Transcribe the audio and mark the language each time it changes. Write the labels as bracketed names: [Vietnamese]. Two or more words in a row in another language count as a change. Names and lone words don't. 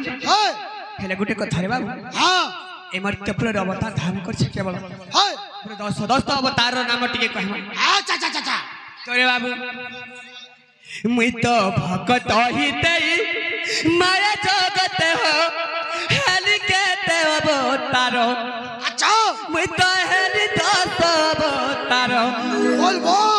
[Odia] হয় ହେଲେ ଗୋଟେ କଥା ରେ ବାବୁ হ্যাঁ ଏ ମର୍ତ୍ତ୍ୟପୁରରେ ଅବତାର ଧାରଣ କରିଛି କେବଳ হয় ଦଶ ଅବତାରର ନାମ ଟିକେ କହିବ। ଆଚ୍ଛା ଆଚ୍ଛା ଆଚ୍ଛା ତୋରେ ବାବୁ ମୁଇ ତ ଭଗତ ହିତେଇ ମାୟା ଜଗତେ ହୋ ହେଲି କେତେ ଅବତାର। আচ্ছা ମୁଇ ତ ହେଲି ଦଶ ଅବତାର ବଲ ବଲ